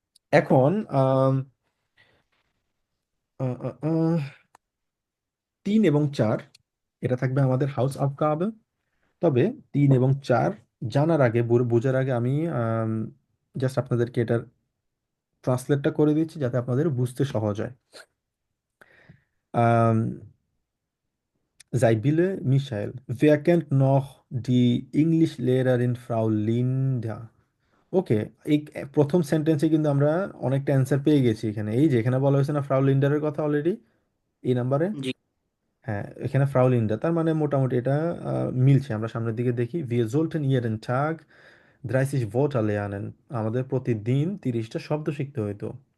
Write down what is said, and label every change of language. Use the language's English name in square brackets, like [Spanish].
[Bangla] এখন আম, আহ, আহ, আহ, 3 এবং 4 এটা থাকবে আমাদের হাউস আফগাবে। তবে 3 এবং 4 জানার আগে, বোঝার আগে আমি জাস্ট আপনাদেরকে এটার ট্রান্সলেটটা করে দিচ্ছি যাতে আপনাদের বুঝতে সহজ হয়। [German] আম, Sibylle Michael, wer kennt noch die Englischlehrerin Frau Linda? [Bangla] ওকে, এই প্রথম সেন্টেন্সে কিন্তু আমরা অনেকটা অ্যান্সার পেয়ে গেছি এখানে। এই যে এখানে বলা হয়েছে না ফ্রাউ লিন্ডারের কথা অলরেডি এই নাম্বারে। জি হ্যাঁ, এখানে ফ্রাউ লিন্ডার, তার মানে মোটামুটি এটা মিলছে। আমরা সামনের দিকে দেখি, [German] wir sollten jeden Tag 30 Wörter lernen, [Bangla] আমাদের প্রতিদিন 30টা শব্দ শিখতে হইতো।